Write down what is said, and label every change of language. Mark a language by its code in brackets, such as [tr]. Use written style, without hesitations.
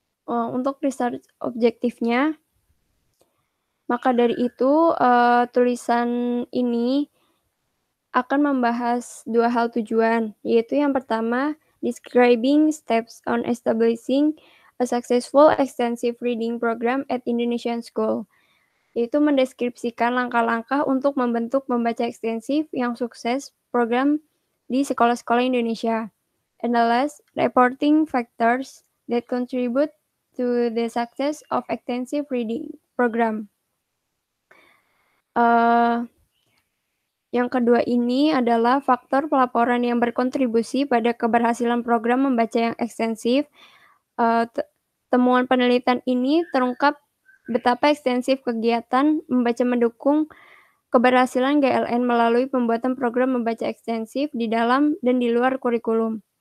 [id] Untuk research objektifnya, maka dari itu tulisan ini akan membahas 2 hal tujuan, yaitu yang pertama, [en] describing steps on establishing a successful extensive reading program at Indonesian school, [id] yaitu mendeskripsikan langkah-langkah untuk membentuk membaca ekstensif yang sukses program di sekolah-sekolah Indonesia. [en] And the last, reporting factors that contribute to the success of extensive reading program. [id] Yang kedua ini adalah faktor pelaporan yang berkontribusi pada keberhasilan program membaca yang ekstensif. Temuan penelitian ini terungkap betapa ekstensif kegiatan membaca mendukung keberhasilan GLN melalui pembuatan program membaca ekstensif di dalam dan di luar kurikulum.